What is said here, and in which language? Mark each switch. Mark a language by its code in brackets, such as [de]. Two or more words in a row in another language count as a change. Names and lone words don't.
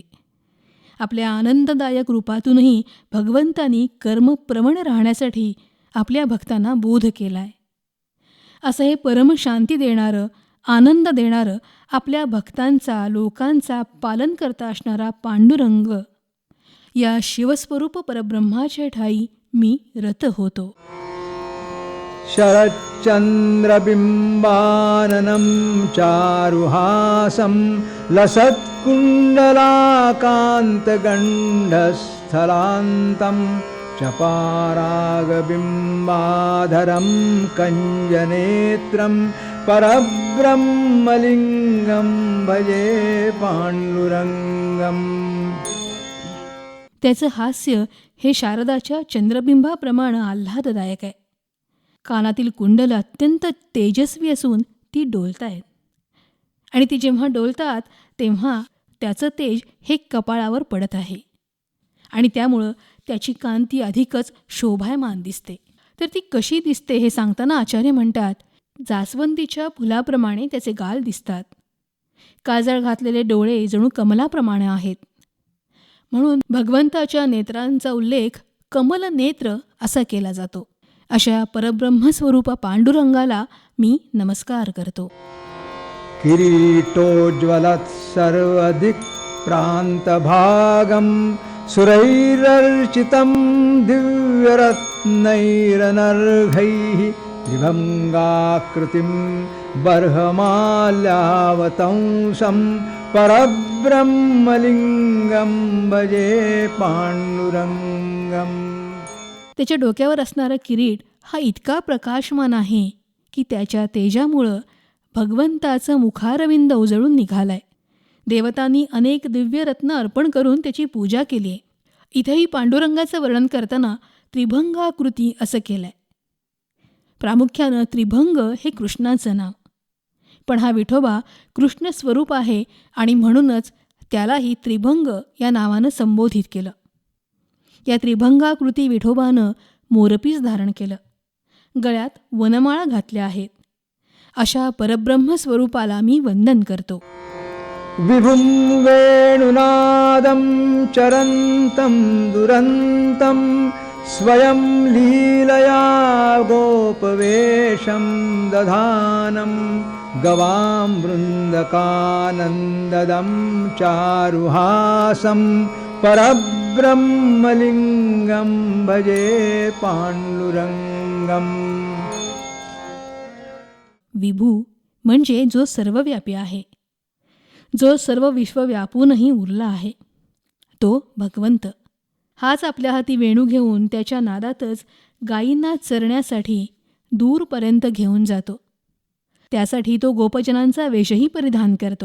[mr] आपल्या आनंददायक रूपातूनही भगवंतांनी कर्मप्रवण राहण्यासाठी आपल्या भक्तांना बोध केलाय. असं हे परमशांती देणारं, आनंद देणारं, आपल्या भक्तांचा, लोकांचा पालनकर्ता असणारा पांडुरंग या शिवस्वरूप परब्रह्माच्या ठाई मी रत होतो. [sa] शरच्चंद्रबिंबाननं चारुहासं लसत्कुण्डलाकान्तगण्डस्थलान्तं चपारागबिंबाधरं कञ्जनेत्रं परब्रह्मलिंगं भजे पांडुरंगम. [mr] त्याचं हास्य हे शारदाच्या चंद्रबिंबाप्रमाणे आल्हाददायक आहे. कानातील कुंडलं अत्यंत तेजस्वी असून ती डोलतायत, आणि ती जेव्हा डोलतात तेव्हा त्याचं तेज हे कपाळावर पडत आहे, आणि त्यामुळं त्याची कांती अधिकच शोभायमान दिसते. तर ती कशी दिसते हे सांगताना आचार्य म्हणतात, जास्वंदीच्या फुलाप्रमाणे त्याचे गाल दिसतात. काजळ घातलेले डोळे जणू कमलाप्रमाणे आहेत. म्हणून भगवंताच्या नेत्रांचा उल्लेख कमलनेत्र असा केला जातो. अशा परब्रह्मस्वरूप पांडुरंगाला मी नमस्कार करतो. [sa] किरीटोज्ज्वलत् सर्वदिक् प्रान्तभागं सुरैरर्चितं दिव्यरत्नैरनर्घैः त्रिभङ्गाकृतिं बर्हमाल्यावतंसं परब्रह्मलिंगं भजे पांडुरंगम. [mr] त्याच्या डोक्यावर असणारा किरीट हा इतका प्रकाशमान आहे की त्याच्या तेजामुळं भगवंताचं मुखारविंद उजळून निघालंय. देवतांनी अनेक दिव्य रत्न अर्पण करून त्याची पूजा केली आहे. इथेही पांडुरंगाचं वर्णन करताना त्रिभंगाकृती असं केलंय. प्रामुख्यानं त्रिभंग हे कृष्णाचं नाव, पण हा विठोबा कृष्ण स्वरूप आहे आणि म्हणूनच त्यालाही त्रिभंग या नावानं संबोधित केलं. या त्रिभंगाकृती विठोबानं मोरपीस धारण केलं, गळ्यात वनमाळा घातल्या आहेत. अशा परब्रह्म स्वरूपाला मी वंदन करतो. [sa] विभुं वेणुनादं चरन्तं दुरन्तं स्वयं लीलया गोपवेशं दधानं गवां वृन्दकानन्ददं चारुहासं परब्रह्मलिंगं भजे पांडुरंगम. [mr] विभू म्हणजे जो सर्वव्यापी आहे, जो सर्व विश्व व्यापूनही उरला आहे, तो भगवंत. हाच आपल्या हाती वेणू घेऊन त्याच्या नादातच गायींना चरण्यासाठी दूरपर्यंत घेऊन जातो. त्यासाठी तो गोपजनांचा वेशही परिधान करतो.